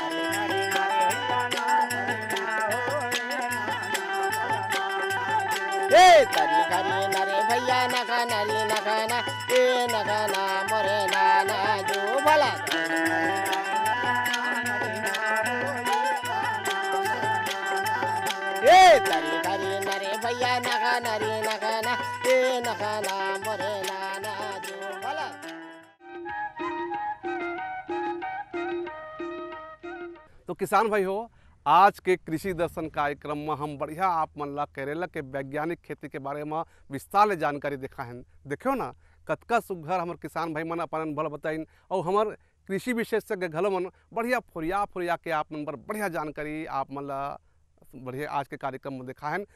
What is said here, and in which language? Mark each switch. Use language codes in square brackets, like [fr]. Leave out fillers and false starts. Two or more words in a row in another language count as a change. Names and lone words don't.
[hne] हे करी करी नरे भैया नगा नरी नगाना ए नगाना मोरे नाना जो भला हे करी करी नरे भैया नगा नरी नगाना ए नगाना मोरे नाना जो भला। तो किसान भाई हो, आज के कृषि दर्शन कार्यक्रम में हम बढ़िया आप मन ला केरला के वैज्ञानिक खेती के बारे में विस्तार ले जानकारी देखा है। देखियो ना कतका सुघर हमारे किसान भाई मन अपन अनुभव बताइन और हमार कृषि विशेषज्ञ घलो मन बढ़िया फुरिया के आप मन पर बढ़िया जानकारी आप मन ला बढ़िया आज के कार्यक्रम में देखा है।